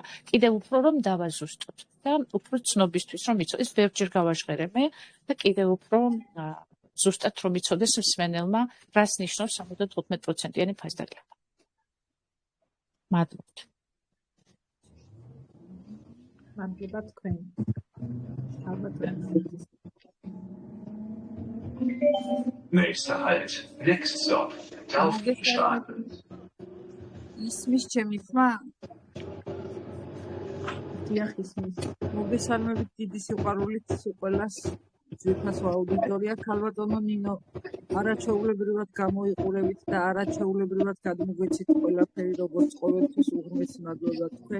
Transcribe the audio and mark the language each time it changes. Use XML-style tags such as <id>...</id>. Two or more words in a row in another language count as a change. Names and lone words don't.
<ka>კიდევ უფრო რომ დავაზუსტოთ და უფრო ცნობისთვის რომ იცოდეს, ეს ბევრჯერ გავაჟღერე მე და კიდევ უფრო ზუსტად რომ იცოდეს მსმენელმა, რას ნიშნავს 75%-იანი ფასდაკლება. მადლობთ. მადლობა თქვენ. ალბათ</ka> <de>Nächster Halt.</de> <en>Next stop. Taufenstein.</en> <ka>ისმის ჩემი ხმა? დიახ, ისმის. მოგესალმებით დიდი სიყვარულით ყველას ძვირფასო აუდიტორია. ქალბატონო ნინო, არაჩვეულებრივად გამოიყურებით და არაჩვეულებრივად გადმოგვეცით ყველაფერი, როგორც ყოველთვის უღრმესი მადლობა თქვენ.</ka>